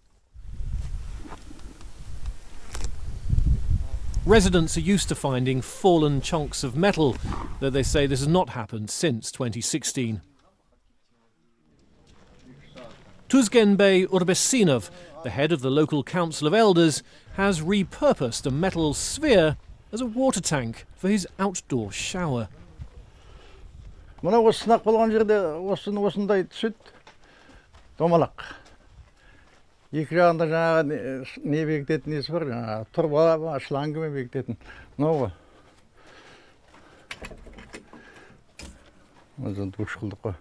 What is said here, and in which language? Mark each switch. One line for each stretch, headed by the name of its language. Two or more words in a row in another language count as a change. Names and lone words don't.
English: Residents are used to finding fallen chunks of metal, though they say this has not happened since 2016. Tuzgenbey Urbesinov, the head of the local council of elders, has repurposed a metal sphere as a water tank for his outdoor shower.
Kazakh: Мына осы сынақ болған жерде осындай түседі. Домалақ. Екі жағында жаңағы не бекітетін несі бар, жаңағы тұрба шлангымен бекітетін. Мынау ғой. Өзін душ қылдық қой.